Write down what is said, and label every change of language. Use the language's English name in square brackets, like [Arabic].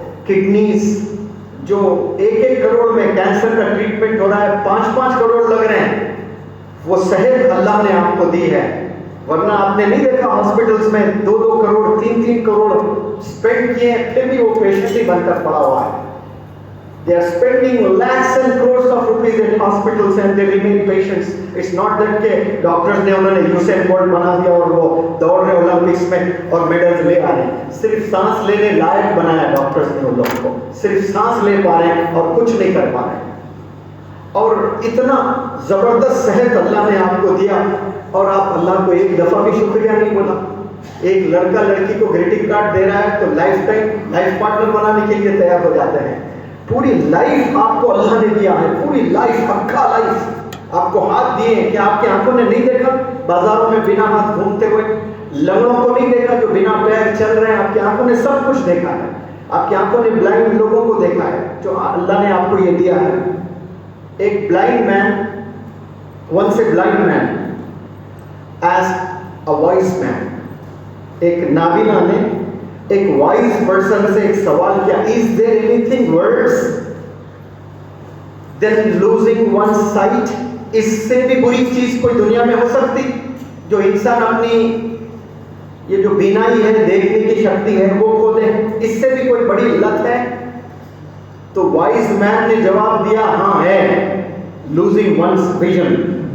[Urdu] Kidneys جو 1-1 کروڑ میں cancer کا ٹریٹمنٹ ہو رہا ہے، 5-5 کروڑ لگ رہے ہیں. وہ صحت اللہ نے آپ کو دی ہے، ورنہ آپ نے نہیں دیکھا ہاسپٹلس میں 2-2 کروڑ 3-3 کروڑ اسپینڈ کیے ہیں، پھر بھی وہ پیشنٹ ہی بن کر پڑا ہوا ہے. [English] They are spending lakhs and crores of rupees in hospitals and they remain patients. It's not that [Urdu] کہ ڈاکٹرز نے انہوں نے یوسین بولٹ بنا دیا اور وہ دوڑ رہے اولمپکس میں اور میڈلز لے آ رہے ہیں. صرف سانس لینے لائق بنایا ڈاکٹرز نے ان لوگوں کو، صرف سانس لے پا رہے ہیں اور کچھ نہیں کر پا رہے ہیں. اور اتنا زبردست صحت اللہ نے آپ کو دیا اور آپ اللہ کو ایک دفعہ بھی شکریہ نہیں بولا. ایک لڑکا لڑکی کو گریٹنگ کارڈ دے رہا ہے تو لائف ٹائم لائف پارٹنر بنانے کے لیے تیار ہو جاتے ہیں. پوری لائف آپ کو اللہ نے دیا ہے، پوری لائف، اکھا لائف آپ کو ہاتھ دیے ہیں کہ آپ کی آنکھوں نے نہیں دیکھا بازاروں میں بنا ہاتھ گھومتے ہوئے، لنگڑوں کو نہیں دیکھا جو بنا پیر چل رہے ہیں، آپ کی آنکھوں نے سب کچھ دیکھا ہے. آپ کی آنکھوں نے بلائنڈ لوگوں کو دیکھا ہے جو اللہ نے آپ کو یہ دیا ہے. ایک blind main [English] once a blind man asked a wise man. [Urdu] ایک نابینا نے ایک وائز پرسن سے ایک سوال کیا، [English] is there anything worse than losing one's sight؟ [Urdu] اس سے بھی بری چیز کوئی دنیا میں ہو سکتی جو انسان اپنی یہ جو بینائی ہے، دیکھنے کی شکتی ہے، وہ کھو دے؟ اس سے بھی کوئی بڑی لت ہے؟ تو وائز مین نے جواب دیا، ہاں ہے، [English] losing one's vision.